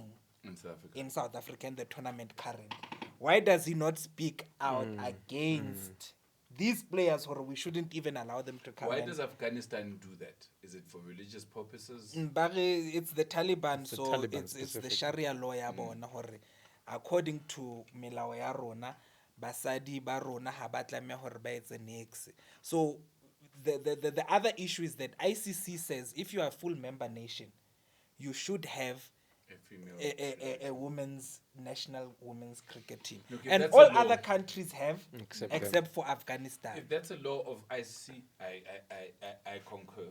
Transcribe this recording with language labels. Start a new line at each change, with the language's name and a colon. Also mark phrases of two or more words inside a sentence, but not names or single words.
English: in South Africa. in South Africa in the tournament current. Why does he not speak out against these players, or we shouldn't even allow them to come Why in? does Afghanistan do that? Is it for religious purposes? But it's the Taliban, It's the so Taliban it's the specifically. Sharia law
Southern Sotho: ya bona hore
English: according to
Southern Sotho: melao ya rona basadi ba rona ha ba tlameha hore ba etse nix.
English: So the other issue is that ICC says if you are a full member nation, you should have A female. a women's national women's cricket team, Okay, and that's all a law. other countries have except for Afghanistan. If that's a law of IC, I concur.